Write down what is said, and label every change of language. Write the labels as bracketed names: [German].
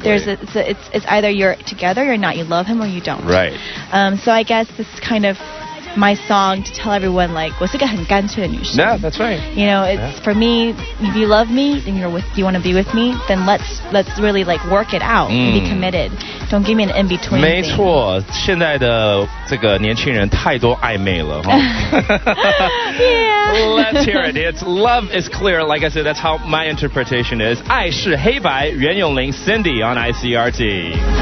[English] It's either you're together, you're not. You love him or you don't. Right. So I guess this is kind of my song to tell everyone, like, 我是个很干脆的女生. Yeah, that's right. It's for me. If you love me, and you want to be with me, then let's really like work it out and be committed. Don't give me an in between. [Chinese] 没错，现在的这个年轻人太多暧昧了哈。 [English] Yeah. Let's hear it. It's love is clear. Like I said, that's how my interpretation is. [Chinese] 爱是黑白，袁咏琳 Cindy on ICRT.